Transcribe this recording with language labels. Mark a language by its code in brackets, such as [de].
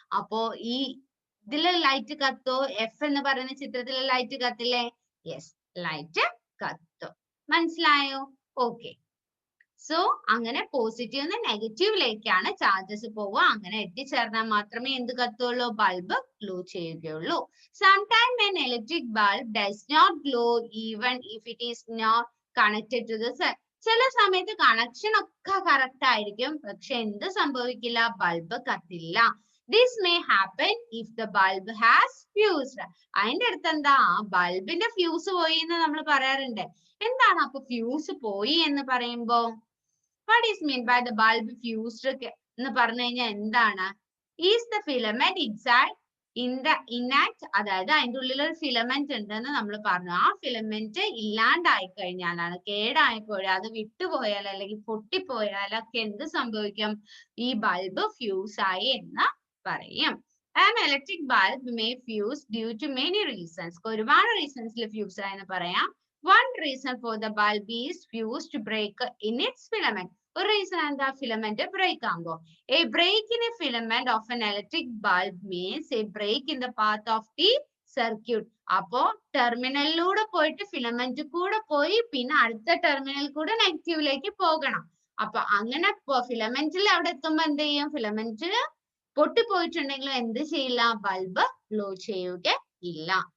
[ml] അപ്പോ ഈ ഇതിലെ ലൈറ്റ് കത്തോ? എഫ് എന്ന് പറയുന്ന ചിത്രത്തിലെ ലൈറ്റ് കത്തില്ലേ? യെസ്, ലൈറ്റ് കത്തും. മനസ്സിലായോ? ഓക്കെ. സോ അങ്ങനെ പോസിറ്റീവ് നെഗറ്റീവിലേക്കാണ് ചാർജസ് പോവുക. അങ്ങനെ എത്തിച്ചേർന്നാൽ മാത്രമേ എന്ത് കത്തുള്ളൂ, ബൾബ് ഗ്ലോ ചെയ്യുകയുള്ളൂ. [en] Sometimes an electric bulb does not glow even if it is not connected to the sun. [ml] ചില സമയത്ത് കണക്ഷൻ ഒക്കെ കറക്റ്റ് ആയിരിക്കും, പക്ഷെ എന്ത് സംഭവിക്കില്ല, bulb കത്തില്ല. [en] This may happen if the bulb has fuse. [ml] അതിന്റെ അടുത്ത് എന്താ, ബൾബിന്റെ ഫ്യൂസ് പോയി എന്ന് നമ്മൾ പറയാറുണ്ട്. എന്താണ് അപ്പൊ ഫ്യൂസ് പോയി എന്ന് പറയുമ്പോ, [en] what is mean by the bulb fused [ml] എന്ന് പറഞ്ഞു കഴിഞ്ഞാൽ എന്താണ്? [en] Is the filament inside intact? [ml] അതായത് അതിന്റെ ഉള്ളിൽ ഒരു ഫിലമെന്റ് ഉണ്ടെന്ന് നമ്മൾ പറഞ്ഞു. ആ ഫിലമെന്റ് ഇല്ലാണ്ടായി കഴിഞ്ഞാലാണ്, കേടായിപ്പോയാൽ, അത് വിട്ടുപോയാൽ അല്ലെങ്കിൽ പൊട്ടിപ്പോയാലൊക്കെ എന്ത് സംഭവിക്കും, ഈ ബൾബ് ഫ്യൂസ് ആയി എന്ന് പറയും. [en] An electric bulb may fuse due to many reasons. [ml] ഒരുപാട് റീസൺസിൽ ഫ്യൂസ് ആയെന്ന് പറയാം. [en] One reason for the bulb is fuse to break in its filament. [ml] ഒരു റീസൺ എന്താ, ഫിലമെന്റ് ബ്രേക്ക് ആകുമ്പോ. [en] A break in a filament of an electric bulb means a break in the path of the circuit. [ml] അപ്പോ ടെർമിനലിലൂടെ പോയിട്ട് filament കൂടെ പോയി പിന്നെ അടുത്ത terminal കൂടെ നെഗറ്റീവിലേക്ക് പോകണം. അപ്പൊ അങ്ങനെ ഫിലമെന്റിൽ അവിടെ എത്തുമ്പോ എന്ത് ചെയ്യും, ഫിലമെന്റ് പൊട്ടിപ്പോയിട്ടുണ്ടെങ്കിൽ എന്ത് ചെയ്യില്ല, ബൾബ് ഗ്ലോ ചെയ്യുക ഇല്ല.